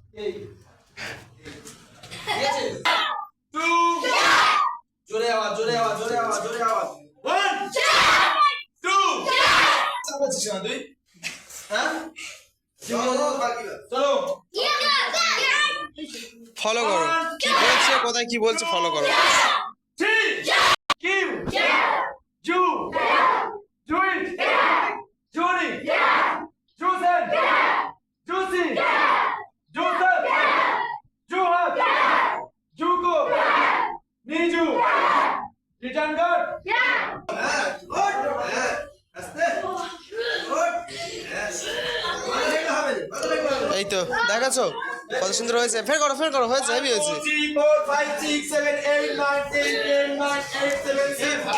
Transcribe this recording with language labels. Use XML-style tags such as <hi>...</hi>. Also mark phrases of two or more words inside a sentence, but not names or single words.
<bn>জোরে আওয়াজ জোরে আওয়াজ জোরে আওয়াজ জোরে আওয়াজ 1 2 চালাচ্ছিস না তুই হ্যাঁ চলো ফলো করো, কি বলছে কোথায় কি বলছে ফলো করো। Kim Ju Juin Juni Jusen Jusi Joseph Juhat Juko Niju Return God এই তো দেখাছো কত সুন্দর হয়েছে, ফের করো হয়েছে, হেভি হয়েছে। 3 4 5 6 7 8 9 10 10 9 8 7 6</bn>